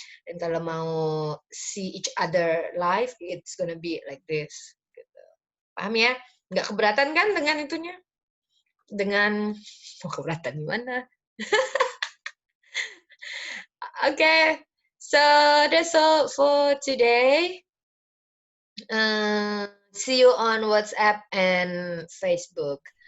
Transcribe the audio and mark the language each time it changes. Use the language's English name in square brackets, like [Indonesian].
[Indonesian] Dan kalau mau [English] see each other live, it's gonna be like this. [Indonesian] Gitu. Paham ya? Nggak keberatan kan dengan itunya? Dengan, mau keberatan gimana? [English] Okay, so that's all for today. See you on WhatsApp and Facebook.